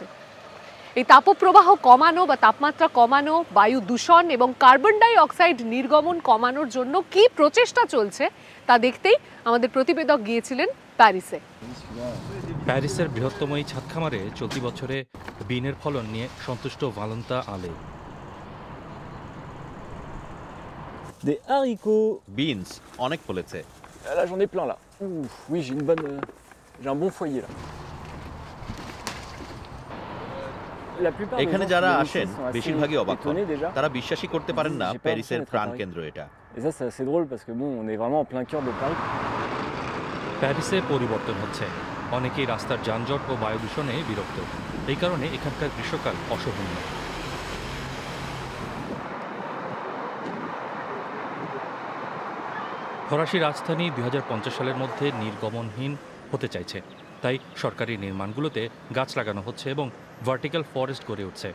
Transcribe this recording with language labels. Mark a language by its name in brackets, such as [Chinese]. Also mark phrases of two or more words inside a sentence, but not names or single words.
[Bangla] এই তাপপ্রবাহ কমানো বা তাপমাত্রা কমানো, বায়ু দূষণ এবং কার্বন ডাই অক্সাইড নির্গমন কমানোর জন্য কি প্রচেষ্টা চলছে তা দেখতেই আমাদের প্রতিবেদক গিয়েছিলেন প্যারিসে। প্যারিসের বৃহত্তম এই ছাদ খামারে চলতি বছরে বিনের ফলন নিয়ে সন্তুষ্ট ভালন্তা আলে। [French] Des haricots. [Bangla] বিনস অনেক ফলেছে। [French] Là j'en ai plein là. Ouf, oui j'ai une bonne, j'ai un bon foyer là. [Bangla] এখানে যারা আসেন বেশিরভাগই অবাক হন, তারা বিশ্বাসই করতে পারেন না প্যারিসের প্রাণকেন্দ্র এটা। [French] Et ça c'est assez drôle parce que bon on est vraiment en plein cœur de Paris. [Bangla] প্যারিসে পরিবর্তন হচ্ছে, অনেকেই রাস্তার যানজট ও বায়ু দূষণে বিরক্ত। এই কারণে এখানকার গ্রীষ্মকাল অসহনীয়। ফরাসি রাজধানী 2050 সালের মধ্যে নির্গমনহীন হতে চাইছে, তাই সরকারি নির্মাণগুলোতে গাছ লাগানো হচ্ছে এবং [English] vertical forest [Bangla] গড়ে উঠছে।